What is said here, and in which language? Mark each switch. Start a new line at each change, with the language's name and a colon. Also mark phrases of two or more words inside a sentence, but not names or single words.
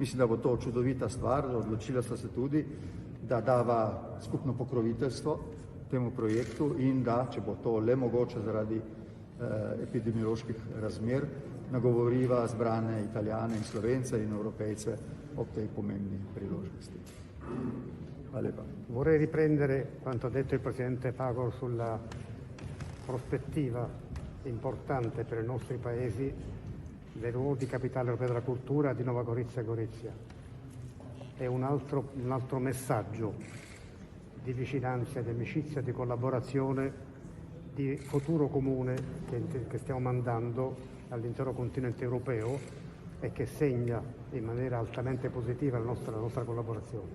Slovenian: Mislim, da bo to čudovita stvar, odločila sta se tudi, da dava skupno pokroviteljstvo temu projektu in da, če bo to le mogoče zaradi epidemioloških razmer, nagovoriva zbrane Italijane in Slovence in Evropejce ob tej pomembni priložnosti. Hvala lepa.
Italian: Vorrei riprendere quanto ha detto il presidente Pahor sulla prospettiva importante per i nostri paesi del ruolo di capitale europea della cultura di Nova Gorizia e Gorizia. È un altro messaggio di vicinanza, di amicizia, di collaborazione, di futuro comune che stiamo mandando all'intero continente europeo e che segna in maniera altamente positiva la nostra collaborazione.